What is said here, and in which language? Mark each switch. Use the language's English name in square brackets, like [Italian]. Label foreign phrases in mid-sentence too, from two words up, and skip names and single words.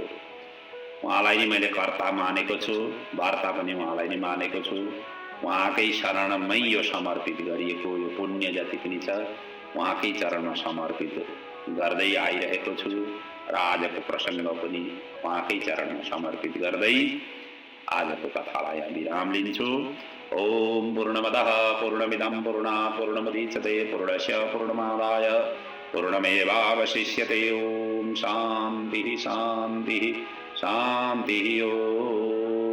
[Nepali] उहाँलाई नै मैले कर्ता मानेको छु, वार्ता पनि उहाँलाई नै मानेको छु। उहाँकै शरणमै यो समर्पित गरिएको यो पुण्य जति पनि छ उहाँकै चरणमा समर्पित गर्दै आइरहेको छु र आजको प्रसङ्ग पनि उहाँकै चरणमा समर्पित गर्दै आजको कथालाई विराम लिन्छु। [Sanskrit] ओम पूर्णमदः पूर्णमिदं पूर्णात् पूर्णमुदच्यते पूर्णस्य पूर्णमादाय पूर्णमेवावशिष्यते। ओम शान्तिः शान्तिः शान्तिः। ओम।